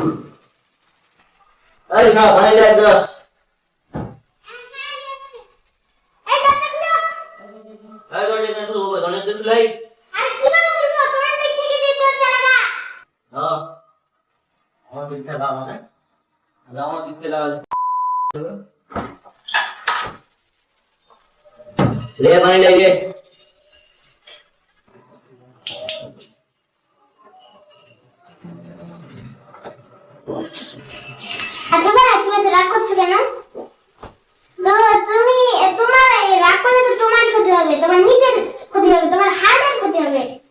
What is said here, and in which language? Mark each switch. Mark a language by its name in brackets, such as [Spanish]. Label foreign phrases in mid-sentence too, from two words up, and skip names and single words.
[Indonesian] Ayo, nak, balik lagi terus. Ayo, kau lihat itu, kau lihat itu lagi. Oh, mau kita lama kan? Lama kita lama. Lihat balik lagi. [Bangla] আচ্ছা ভাই তুমি তো রাগ করছো কেন? তো তুমি তোমার এই রাগ করলে তো তোমার ক্ষতি হবে, তোমার নিজের ক্ষতি হবে, তোমার হার্টের ক্ষতি হবে।